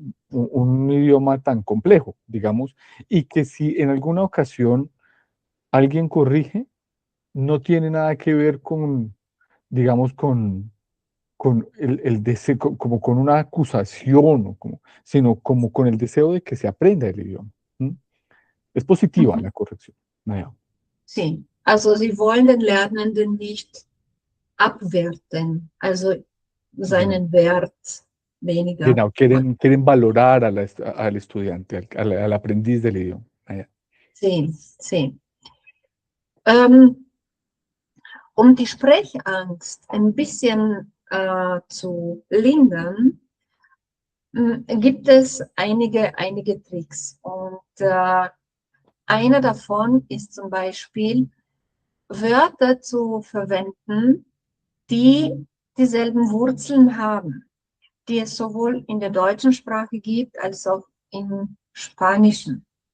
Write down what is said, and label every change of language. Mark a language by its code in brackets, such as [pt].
[es] un idioma tan complejo, digamos, y que si en alguna ocasión alguien corrige, no tiene nada que ver con, digamos, con el deseo, como con una acusación, sino como con el deseo de que se aprenda el idioma. ¿M? Es positiva mhm. la corrección. Naja. Sí. [de] Also sie wollen den Lernenden nicht abwerten, also Genau. seinen Wert weniger Genau, machen. [es] quieren valorar al estudiante, al aprendiz del idioma. [de] Naja. [es] Sí, sí. [de] Ähm, um die Sprechangst ein bisschen zu lindern, gibt es einige Tricks. Und einer davon ist zum Beispiel, Wörter zu verwenden, die dieselben Wurzeln haben, die es sowohl in der deutschen Sprache gibt als auch im Spanischen.